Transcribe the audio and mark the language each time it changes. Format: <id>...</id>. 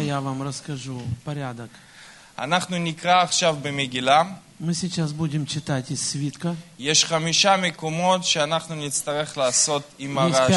<ru>Много я вам расскажу порядок.</ru> <he>אנחנו נקרא עכשיו במגילה.</he> <ru>Мы сейчас будем читать из свитка.</ru> <he>יש חמישה מקומות שאנחנו נצטרך לעשות עם הרעשים.</he>